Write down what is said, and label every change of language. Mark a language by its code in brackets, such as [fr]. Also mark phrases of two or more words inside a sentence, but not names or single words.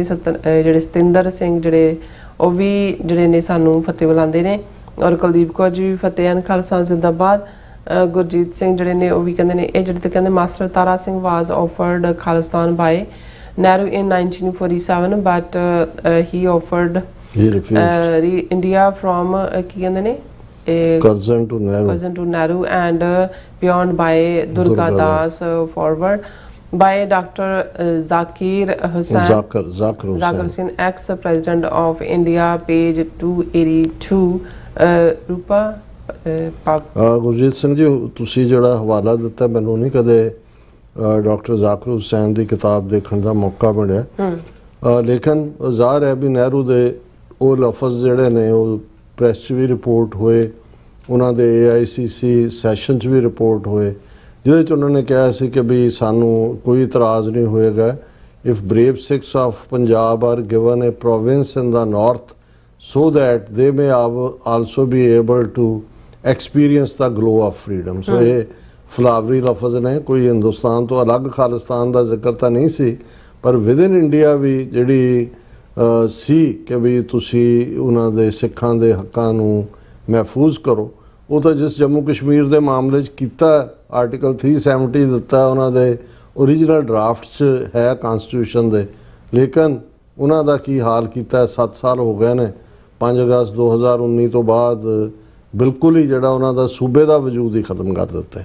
[pa] ਜਿਹੜੇ ਸਤਿੰਦਰ ਸਿੰਘ ਜਿਹੜੇ ਉਹ ਵੀ ਜਿਹੜੇ ਨੇ ਸਾਨੂੰ ਫਤਿਹ ਬੁਲਾਉਂਦੇ ਨੇ, ਔਰ ਕੁਲਦੀਪ ਕੌਰ ਜੀ ਵੀ ਫਤਿਹ ਹਨ ਖਾਲਸਾ ਜ਼ਿੰਦਾਬਾਦ। ਗੁਰਜੀਤ ਸਿੰਘ ਜਿਹੜੇ ਨੇ ਉਹ ਵੀ ਕਹਿੰਦੇ ਨੇ, ਇਹ ਜਿਹੜੇ ਤੇ ਕਹਿੰਦੇ ਮਾਸਟਰ ਤਾਰਾ ਸਿੰਘ [en] was offered Khalistan by Nehru in 1947 but he offered India from [pa] ਕੀ ਕਹਿੰਦੇ ਨੇ [en] cousin to Nehru and beyond by Durga Das forward by Dr. Zakir Hussain, ex-president of India, page 282. Rupa [pa] ਗੁਰਜੀਤ ਸਿੰਘ ਜੀ, ਤੁਸੀਂ ਜਿਹੜਾ ਹਵਾਲਾ ਦਿੱਤਾ ਮੈਨੂੰ ਨਹੀਂ ਕਦੇ ਡਾਕਟਰ ਜ਼ਾਕਿਰ ਹੁਸੈਨ ਦੀ ਕਿਤਾਬ ਦੇਖਣ ਦਾ ਮੌਕਾ ਮਿਲਿਆ, ਲੇਕਿਨ ਜ਼ਾਹਰ ਹੈ ਵੀ ਨਹਿਰੂ ਦੇ ਉਹ ਲਫ਼ਜ਼ ਜਿਹੜੇ ਨੇ ਉਹ ਪ੍ਰੈਸ 'ਚ ਵੀ ਰਿਪੋਰਟ ਹੋਏ, ਉਹਨਾਂ ਦੇ AICC ਸੈਸ਼ਨ 'ਚ ਵੀ ਰਿਪੋਰਟ ਹੋਏ, ਜਿਹਦੇ 'ਚ ਉਹਨਾਂ ਨੇ ਕਿਹਾ ਸੀ ਕਿ ਵੀ ਸਾਨੂੰ ਕੋਈ ਇਤਰਾਜ਼ ਨਹੀਂ ਹੋਏਗਾ [en] if brave Sikhs of Punjab are given a province in the north so that they may also be able to experience the glow of freedom. [pa] So ਇਹ ਫਲਾਵਰੀ ਲਫ਼ਜ਼ ਨੇ, ਕੋਈ ਹਿੰਦੁਸਤਾਨ ਤੋਂ ਅਲੱਗ ਖਾਲਿਸਤਾਨ ਦਾ ਜ਼ਿਕਰ ਤਾਂ ਨਹੀਂ ਸੀ, ਪਰ [en] within India [pa] ਵੀ ਜਿਹੜੀ ਸੀ ਕਿ ਵੀ ਤੁਸੀਂ ਉਹਨਾਂ ਦੇ ਸਿੱਖਾਂ ਦੇ ਹੱਕਾਂ ਨੂੰ ਮਹਿਫੂਜ਼ ਕਰੋ, ਉਹ ਤਾਂ ਜਿਸ ਜੰਮੂ ਕਸ਼ਮੀਰ ਦੇ ਮਾਮਲੇ 'ਚ ਕੀਤਾ, ਆਰਟੀਕਲ 370 ਦਿੱਤਾ ਉਹਨਾਂ ਦੇ ਓਰੀਜਨਲ ਡਰਾਫਟ 'ਚ ਹੈ ਕਨਸਟੀਟਿਊਸ਼ਨ ਦੇ, ਲੇਕਿਨ ਉਹਨਾਂ ਦਾ ਕੀ ਹਾਲ ਕੀਤਾ, 7 ਸਾਲ ਹੋ ਗਏ ਨੇ, 5 ਅਗਸਤ 2019 ਤੋਂ ਬਾਅਦ ਬਿਲਕੁਲ ਹੀ ਜਿਹੜਾ ਉਹਨਾਂ ਦਾ ਸੂਬੇ ਦਾ ਵਜੂਦ ਹੀ ਖਤਮ ਕਰ ਦਿੱਤਾ।